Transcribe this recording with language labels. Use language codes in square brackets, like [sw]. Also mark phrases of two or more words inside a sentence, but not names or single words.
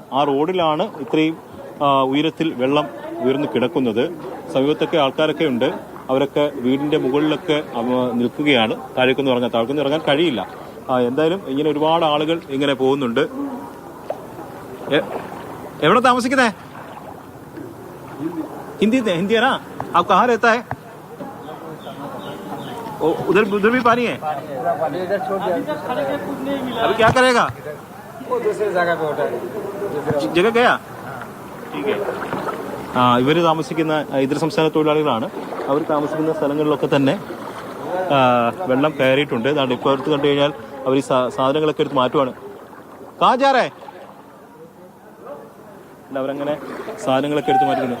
[ml] ആ റോഡിലാണ് ഇത്രയും ഉയരത്തിൽ വെള്ളം ഉയർന്നു കിടക്കുന്നത്. സമീപത്തൊക്കെ ആൾക്കാരൊക്കെ ഉണ്ട്. അവരൊക്കെ വീടിന്റെ മുകളിലൊക്കെ നിൽക്കുകയാണ്. താഴേക്കൊന്നും ഇറങ്ങാൻ കഴിയില്ല. എന്തായാലും ഇങ്ങനെ ഒരുപാട് ആളുകൾ ഇങ്ങനെ പോകുന്നുണ്ട്. എവിടെ താമസിക്കുന്നേ? [hi] हिंदी है ना? आप कहाँ रहता है? उधर भी पानी है? अभी क्या करेगा? वो दूसरी जगह पे होता है. जगह गया? ठीक है. [ml] ഇവർ താമസിക്കുന്ന ഇതര സംസ്ഥാന തൊഴിലാളികളാണ്. അവർ താമസിക്കുന്ന സ്ഥലങ്ങളിലൊക്കെ തന്നെ വെള്ളം കയറിയിട്ടുണ്ട്. ഇപ്പോൾ അടുത്ത് കണ്ടു കഴിഞ്ഞാൽ അവർ ഈ സാധനങ്ങളൊക്കെ എടുത്ത് മാറ്റുവാണ്. കാജാറേ അവരങ്ങനെ സാധനങ്ങളൊക്കെ എടുത്ത് മാറ്റുന്നു.